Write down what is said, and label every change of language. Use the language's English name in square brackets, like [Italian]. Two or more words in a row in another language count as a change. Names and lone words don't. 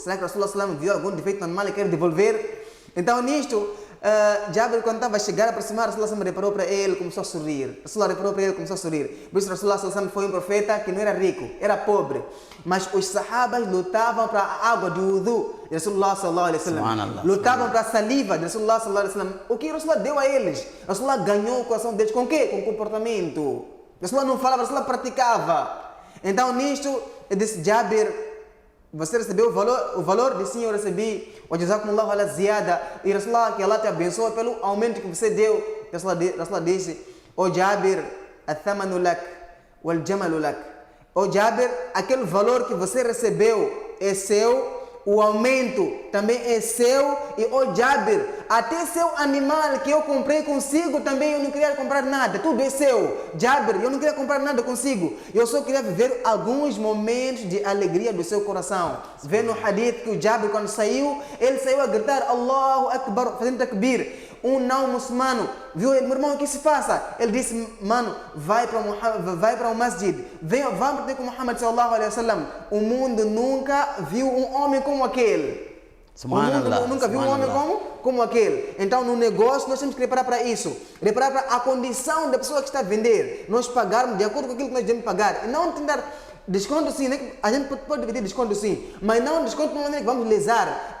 [Portuguese] Será que Rasulullah viu algum defeito no animal e quer devolver? Então, nisto, Jabir, quando estava a chegar, aproximar, Rasulullah reparou para ele, começou a sorrir. Rasulullah reparou para ele, começou a sorrir. Por isso, Rasulullah foi um profeta que não era rico, era pobre. Mas os sahabas lutavam para a água de wudu de Rasulullah [Arabic] صلى الله عليه وسلم. [Portuguese] Lutavam para a saliva de Rasulullah [Arabic] صلى الله عليه وسلم. [Portuguese] O que Rasulullah deu a eles? Rasulullah ganhou o coração deles com o quê? Com comportamento. Rasulullah não falava, Rasulullah praticava. Então, nisto, ele disse, Jabir, você recebeu o valor? Disse, sim, eu recebi. O [Arabic] جزاكم الله على الزيادة. [Portuguese] E Rasulullah, que Allah te abençoe pelo aumento que você deu. Rasulullah disse, o Jabir, [Arabic] الثمن لك، والجمل لك. [Portuguese] O Jabir, aquele valor que você recebeu é seu. O aumento também é seu. E o Jabir, até seu animal que eu comprei consigo também eu não queria comprar nada. Tudo é seu. Jabir, eu não queria comprar nada consigo. Eu só queria viver alguns momentos de alegria do seu coração. Vê no hadith que o Jabir, quando saiu, ele saiu a gritar [Arabic] الله أكبر, [Portuguese] fazendo takbir. Um não muçulmano viu ele, meu irmão, o que se passa? Ele disse, mano, vai para o masjid, vamos ter com Muhammad [Arabic] صلى الله عليه وسلم. [Portuguese] O mundo nunca viu um homem como aquele. O mundo nunca viu um homem como aquele. Então, no negócio, nós temos que preparar para isso. Preparar para a condição da pessoa que está a vender. Nós pagarmos de acordo com aquilo que nós devemos pagar. E não tentar desconto sim, né? A gente pode pedir desconto sim, mas não desconto de uma maneira que vamos lesar.